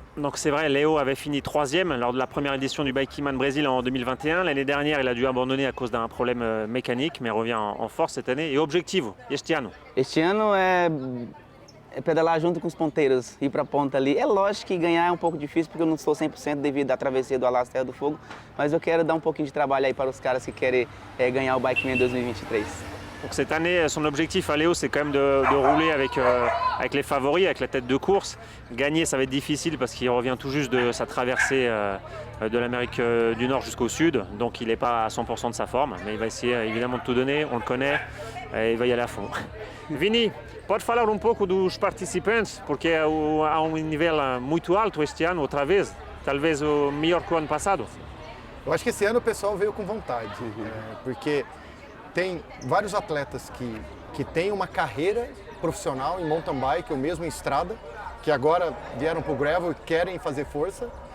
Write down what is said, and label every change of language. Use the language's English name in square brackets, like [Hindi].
[French] Donc c'est vrai, Léo avait fini troisième lors de la première édition du Bikeman Brésil en 2021. L'année dernière, il a dû abandonner à cause d'un problème mécanique, mais revient en force cette année. Et [Portuguese] objectivo, este ano? Este ano é pedalar junto com os ponteiros, ir para a ponta ali. É lógico que ganhar é um pouco difícil porque eu não sou 100% devido à travessia do Alas Terra do Fogo, mas eu quero dar um pouquinho de trabalho aí para os caras que querem ganhar o Bikeman 2023. [French] Donc cette année, son objectif à Léo, c'est quand même de rouler avec les favoris, avec la tête de course. Gagner, ça va être difficile parce qu'il revient tout juste de sa traversée de l'Amérique du Nord jusqu'au Sud. Donc il n'est pas à 100% de sa forme, mais il va essayer évidemment de tout donner, on le connaît, et il va y aller à fond. [Portuguese] Vini, pode falar pouco dos participantes, porque há nível muito alto este ano, outra vez, talvez o melhor que o ano passado. Eu acho que esse ano o pessoal veio com vontade, porque tem vários atletas que têm uma carreira profissional em mountain bike ou mesmo em estrada, que agora vieram para o gravel e querem fazer força.